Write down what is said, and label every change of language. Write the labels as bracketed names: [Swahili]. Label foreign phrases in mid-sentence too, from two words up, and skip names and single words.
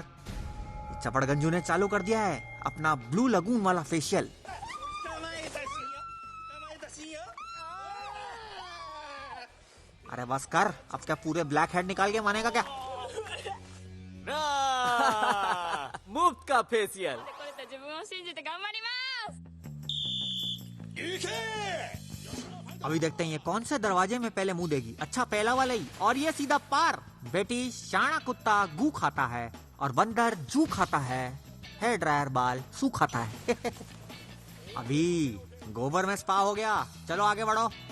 [Hindi] चपड़गंजू ने चालू कर दिया है अपना [English] blue lagoon [Hindi] वाला फेशियल। अरे बस कर, अब क्या पूरे [English] blackhead [Hindi] निकाल के मानेगा क्या? मुफ्त का फेशियल। [Japanese] これと自分を信じて頑張ります。 [Hindi] अभी देखते हैं ये कौन से दरवाजे में पहले मुंह देगी। अच्छा, पहला वाला ही, और ये सीधा पार। बेटी, शाना कुत्ता गू खाता है और बंदर जू खाता है, [English] hair dryer [Hindi] बाल सू खाता है। अभी गोबर में स्पा हो गया, चलो आगे बढ़ो।